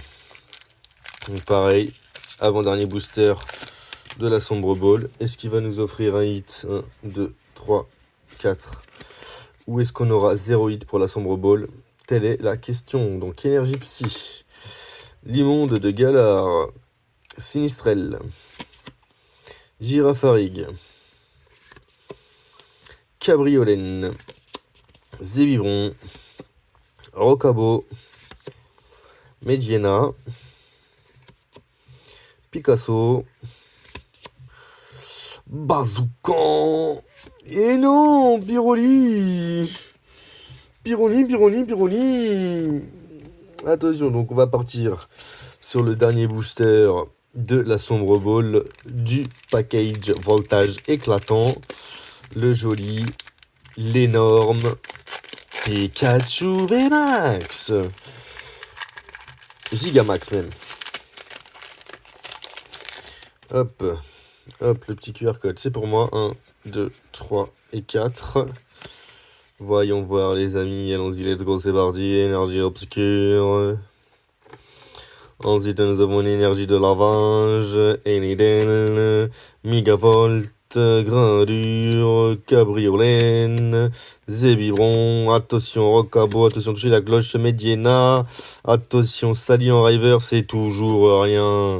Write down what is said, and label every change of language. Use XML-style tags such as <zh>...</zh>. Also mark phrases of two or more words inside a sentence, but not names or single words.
<fr>Donc pareil, avant-dernier booster de la Sombre Ball. Est-ce qu'il va nous offrir un hit? 1, 2, 3, 4. Ou est-ce qu'on aura 0 hit pour la Sombre Ball? Telle est la question. Donc énergie psy. L'immonde de Galar. Sinistrel. Girafarig. Cabriolène. Zébibron. Rocabo. Mediena. Picasso. Bazoukan. Et non, Biroli. Biroli. Attention, donc on va partir sur le dernier booster de la Sombre Ball du package voltage éclatant. Le joli, l'énorme Pikachu VMAX. Gigamax même. Hop, hop, le petit QR code, c'est pour moi. 1, 2, 3 et 4. Voyons voir les amis, allons-y,</fr> <en>let's go,</en> <fr>c'est parti. Énergie obscure. Ensuite, nous avons une énergie de lavage, Enidel, Megavolt, Grandure, Cabriolène, Zébibron, attention Rocabo, attention toucher la cloche Mediena, attention Sally en River, c'est toujours rien.</fr>